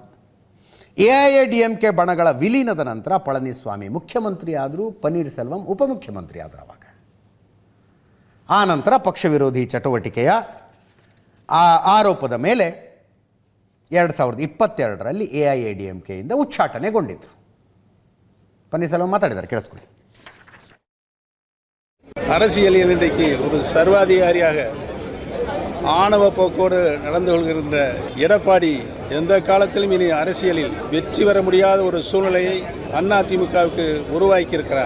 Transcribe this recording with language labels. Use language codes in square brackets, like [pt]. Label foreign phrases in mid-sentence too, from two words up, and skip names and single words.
[kn] AIADMK ಬಣಗಳ ವಿಲೀನದ ನಂತರ ಪಳನಿಸ್ವಾಮಿ ಮುಖ್ಯಮಂತ್ರಿ ಆದರು, ಪನ್ನೀರ್ ಸೆಲ್ವಂ ಉಪಮುಖ್ಯಮಂತ್ರಿ ಆದರು. ಆವಾಗ ಆ ನಂತರ ಪಕ್ಷ ವಿರೋಧಿ ಚಟುವಟಿಕೆಯ ಆರೋಪದ ಮೇಲೆ 2022ರಲ್ಲಿ AIADMKಯಿಂದ ಉಚ್ಚಾಟನೆಗೊಂಡಿದ್ದರು. [ta] பன்னீர் செல்வம் மாத்தாடிதார், கேளுங்க. அரசியலில் இன்றைக்கு ஒரு சர்வாதிகாரியாக ஆணவ போக்கோடு நடந்து கொள்கின்ற எடப்பாடி எந்த காலத்திலும் இனி அரசியலில் வெற்றி பெற முடியாத ஒரு சூழ்நிலையை அதிமுகவுக்கு உருவாக்கியிருக்கிறார்.